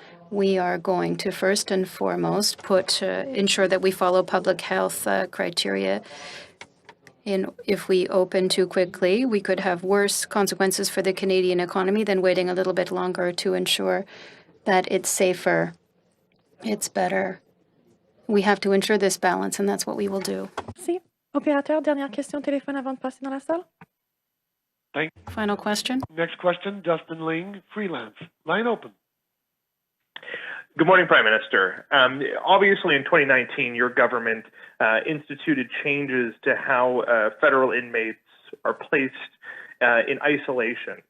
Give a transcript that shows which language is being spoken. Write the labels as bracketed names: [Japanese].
[English] We are going to first and foremost ensure that we follow public health criteria. If we open too quickly, we could have worse consequences for the Canadian economy than waiting a little bit longer to ensure that it's safer, it's better. We have to ensure this balance, and that's what we will do. [French] Merci. Opérateur, dernière question téléphone avant de passer dans la salle. [English] Final question. Next question, Justin Ling, freelance. Line open. Good morning, Prime Minister. Obviously, in 2019, your government instituted changes to how federal inmates are placed in isolation.